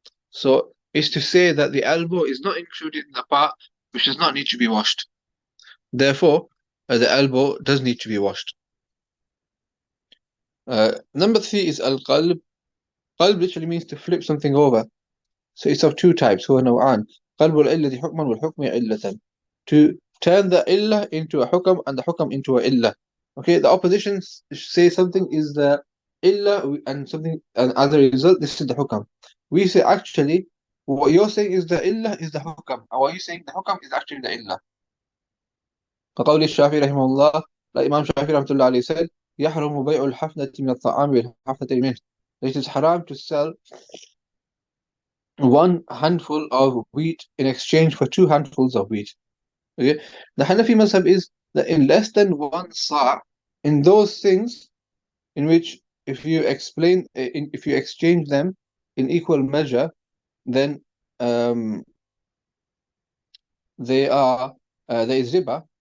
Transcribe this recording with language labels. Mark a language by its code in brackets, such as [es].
[en] So it's to say that the elbow is not included in the part which does not need to be washed. Therefore, the elbow does need to be washed. Number 3 is al-qalb. Qalb literally means to flip something over. So it's of 2 types. [ar] هو نوعان. قلب العلة حكما والحكم علة. [en] To turn the illah into a hukam and the hukam into a illah. Okay, the opposition say something is the illah and something, and as a result, this is the hukam. We say actually, what you're saying is the illah is the hukam, and what you're saying the hukam is actually the illah. [ar] كقول الشافعي رحمه الله, [en] like Imam Shafi rahmatullah alayhi said, [ar] يحرم بيع الحفنة من الطعام والحفنة منه. [en] It is haram to sell 1 handful of wheat in exchange for 2 handfuls of wheat. Okay, the Hanafi mazhab is that in less than 1 sa', in those things in which if you exchange them in equal measure, then there is riba.